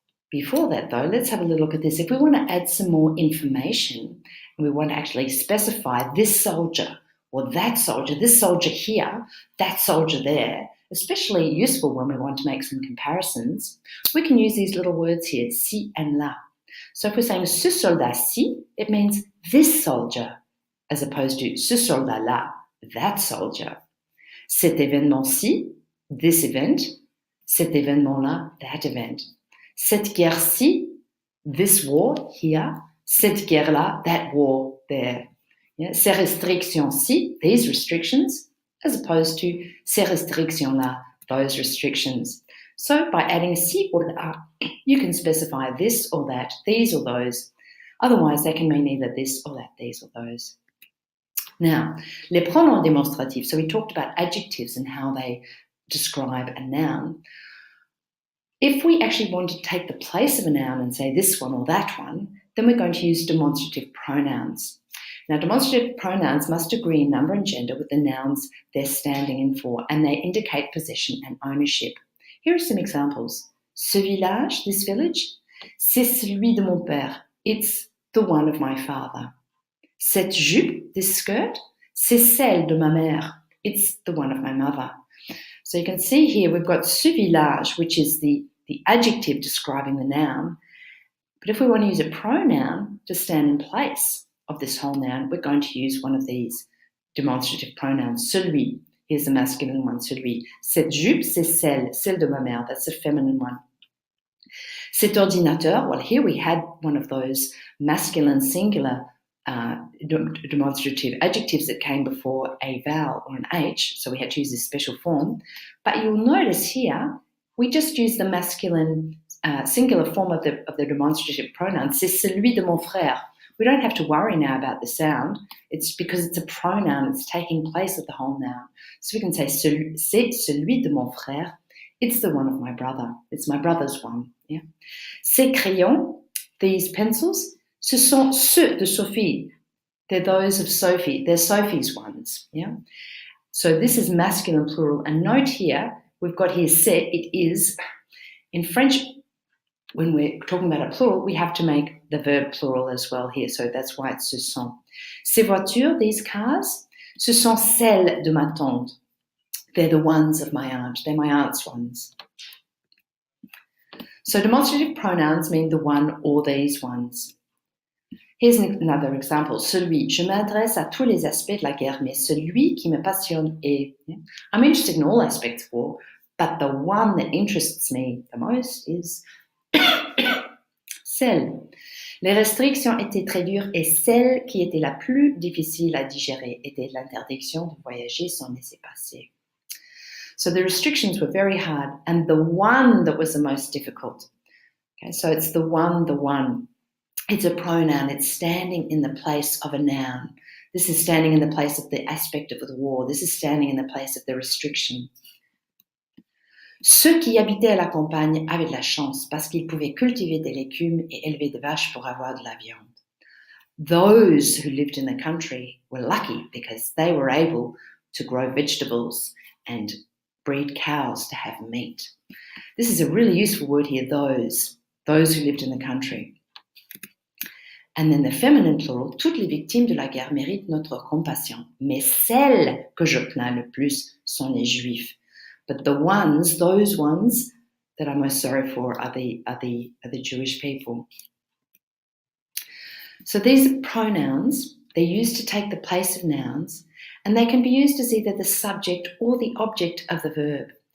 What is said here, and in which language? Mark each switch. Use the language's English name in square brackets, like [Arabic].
[English] Before that though, let's have a little look at this. If we want to add some more information and we want to actually specify this soldier or that soldier, this soldier here, that soldier there, especially useful when we want to make some comparisons, we can use these little words here, ci and là. So if we're saying [French] ce soldat-ci, [English] it means this soldier, as opposed to [French] ce soldat-là, [English] that soldier. [French] Cet événement-ci, [English] this event. [French] Cet événement-là, [English] that event. [French] Cette guerre-ci, [English] this war here. [French] Cette guerre-là, [English] that war there. Yeah? [French] Ces restrictions-ci, [English] these restrictions, as opposed to [French] ces restrictions-là, [English] those restrictions. So by adding ci or là, you can specify this or that, these or those. Otherwise, they can mean either this or that, these or those. Now, [French] les pronoms démonstratifs. [English] So we talked about adjectives and how they describe a noun. If we actually want to take the place of a noun and say this one or that one, then we're going to use demonstrative pronouns. Now, demonstrative pronouns must agree in number and gender with the nouns they're standing in for, and they indicate possession and ownership. Here are some examples. [French] Ce village, [English] this village, [French] c'est celui de mon père. [English] It's the one of my father. [French] Cette jupe, [English] this skirt, [French] c'est celle de ma mère. [English] It's the one of my mother. So you can see here we've got [French] ce village, [English] which is the adjective describing the noun. But if we want to use a pronoun to stand in place of this whole noun, we're going to use one of these demonstrative pronouns. Celui, here's the masculine one, celui. [French] Cette jupe, c'est celle de ma mère. [English] That's the feminine one. Cet ordinateur, well, here we had one of those masculine singular demonstrative adjectives that came before a vowel or an H, so we had to use this special form. But you'll notice here, we just use the masculine singular form of the demonstrative pronoun. [French] C'est celui de mon frère. [English] We don't have to worry now about the sound. It's because it's a pronoun. It's taking place of the whole noun. So we can say [French] c'est celui de mon frère. [English] It's the one of my brother. It's my brother's one. Yeah. [French] Ces crayons, [English] these pencils, [French] ce sont ceux de Sophie. [English] They're those of Sophie. They're Sophie's ones. Yeah. So this is masculine plural. And note here, we've got here c'est, it is. In French, when we're talking about a plural, we have to make the verb plural as well here. So that's why it's [French] ce sont. Ces voitures, [English] these cars, [French] ce sont celles de ma tante. [English] They're the ones of my aunt. They're my aunt's ones. So demonstrative pronouns mean the one or these ones. Here's another example. [French] Celui, je m'adresse à tous les aspects de la guerre, mais celui qui me passionne est. [English] I'm interested in all aspects of war, but the one that interests me the most is celle. [French] Les restrictions étaient très dures et celle qui était la plus difficile à digérer était l'interdiction de voyager sans laissez-passer. [English] So the restrictions were very hard, and the one that was the most difficult. Okay, so it's the one. It's a pronoun. It's standing in the place of a noun. This is standing in the place of the aspect of the war. This is standing in the place of the restriction. [French] Ceux qui habitaient à la campagne avaient de la chance parce qu'ils pouvaient cultiver des légumes et élever des vaches pour avoir de la viande. [English] Those who lived in the country were lucky because they were able to grow vegetables and breed cows to have meat. This is a really useful word here, those who lived in the country. And then the feminine plural, [French] toutes les victimes de la guerre méritent notre compassion, mais celles que je plains le plus sont les juifs. [English] But those ones that I'm most sorry for are the Jewish people. So these are pronouns. They're used to take the place of nouns, and they can be used as either the subject or the object of the verb.